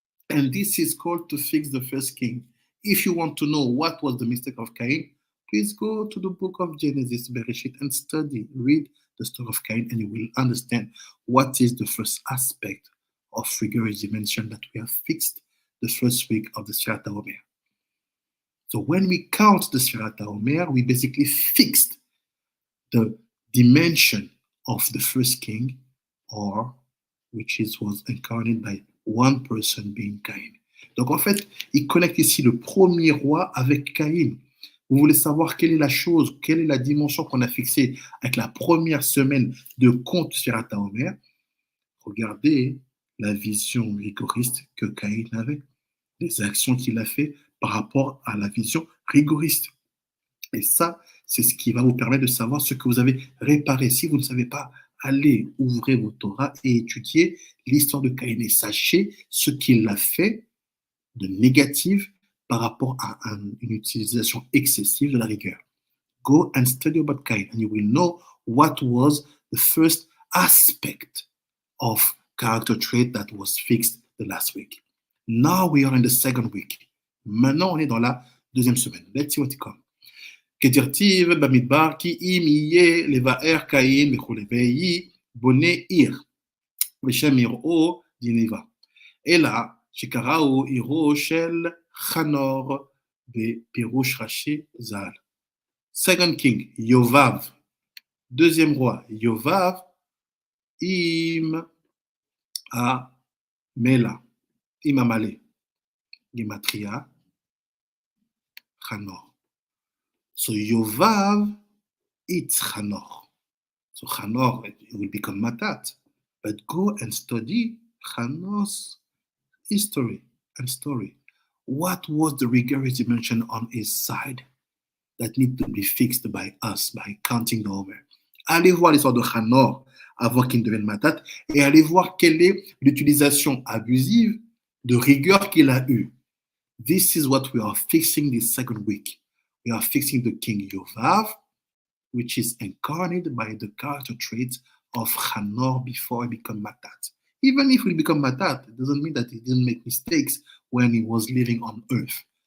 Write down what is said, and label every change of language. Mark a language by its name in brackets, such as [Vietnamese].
[English] And this is called to fix the first king. If you want to know what was the mistake of Cain, please go to the book of Genesis, Bereshit, and study, read the story of Cain, and you will understand what is the first aspect of rigorous dimension that we have fixed the first week of the Sefirat HaOmer. So when we count the Sefirat HaOmer, we basically fixed the dimension of the first king, or was incarnate by one person being Cain. [French] Donc en fait, il connecte ici le premier roi avec Caïn. Vous voulez savoir quelle est la chose, quelle est la dimension qu'on a fixée avec la première semaine de compte Sefirat HaOmer? Regardez la vision rigoriste que Caïn avait, les actions qu'il a fait par rapport à la vision rigoriste. Et ça, c'est ce qui va vous permettre de savoir ce que vous avez réparé. Si vous ne savez pas, allez ouvrir vos Torah et étudier l'histoire de Caïn et sachez ce qu'il a fait de négatif par rapport à une utilisation excessive de la rigueur. [English] Go and study about Cain and you will know what was the first aspect of character trait that was fixed the last week. Now we are in the second week. [French] Maintenant, on est dans la deuxième semaine. [English] Let's see what it comes. [Hebrew] כדרתיב במדבר כי אם יהיה לבאר קין וכולי ויהי בונה עיר ושם יראו דיניבה אלא שקראו עירו של חנור בפירוש רש"י ז"ל. [English] Second King, יובב. [French] Deuxième roi, [Hebrew] יובב עם המלה, עם המלא. גימטריה, חנור. [English] So Yovav eats Chanor. So Chanor, it will become Matat. But go and study Chanor's history and story. What was the rigorous dimension on his side that need to be fixed by us, by counting the Homer? [French] Allez voir l'histoire de Chanor avant qu'il ne devienne Matat et allez voir quelle est l'utilisation abusive de rigueur qu'il a eue. [English] This is what we are fixing this second week. We are fixing the king Yovav, which is incarnated by the character traits of Chanor before he became Matat. Even if he become Matat, it doesn't mean that he didn't make mistakes when he was living on earth.